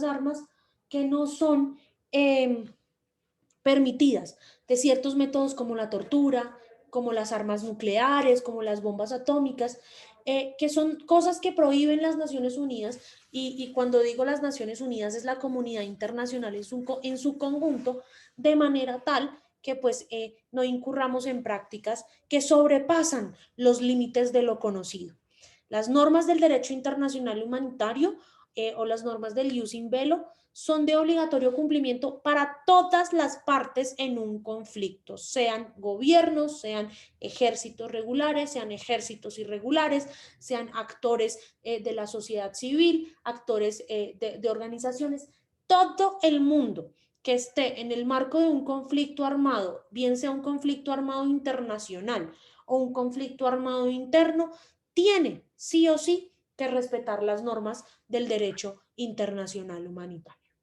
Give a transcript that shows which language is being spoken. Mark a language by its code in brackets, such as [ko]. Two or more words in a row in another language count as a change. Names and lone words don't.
[es] armas que no son permitidas, de ciertos métodos como la tortura, como las armas nucleares, como las bombas atómicas, que son cosas que prohíben las Naciones Unidas y cuando digo las Naciones Unidas es la comunidad internacional en su conjunto, de manera tal que pues no incurramos en prácticas que sobrepasan los límites de lo conocido. Las normas del derecho internacional humanitario o las normas del [la] ius in bello [es] son de obligatorio cumplimiento para todas las partes en un conflicto, sean gobiernos, sean ejércitos regulares, sean ejércitos irregulares, sean actores de la sociedad civil, actores de organizaciones, todo el mundo que esté en el marco de un conflicto armado, bien sea un conflicto armado internacional o un conflicto armado interno, tiene sí o sí que respetar las normas del derecho internacional humanitario.